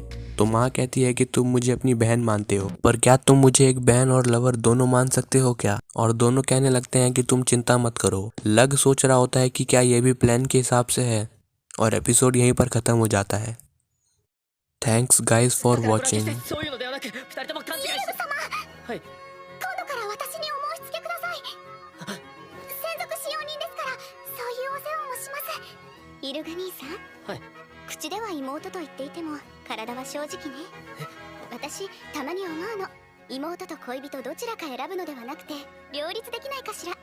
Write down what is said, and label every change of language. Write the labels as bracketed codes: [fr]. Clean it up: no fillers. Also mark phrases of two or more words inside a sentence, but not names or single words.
[hi] तो माँ कहती है कि तुम मुझे अपनी बहन मानते हो, पर क्या तुम मुझे एक बहन और लवर दोनों मान सकते हो क्या? और दोनों कहने लगते हैं कि तुम चिंता मत करो। लग सोच रहा होता है कि क्या ये भी प्लान के हिसाब से है और एपिसोड यहीं पर खत्म हो जाता है। [en] Thanks guys for watching. [ja] 今度から私にお申し付けください。専属使用人ですからそういうお世話もします。イルガ兄さん、はい、口では妹と言っていても体は正直ね。私たまに思うの、妹と恋人どちらか選ぶのではなくて両立できないかしら。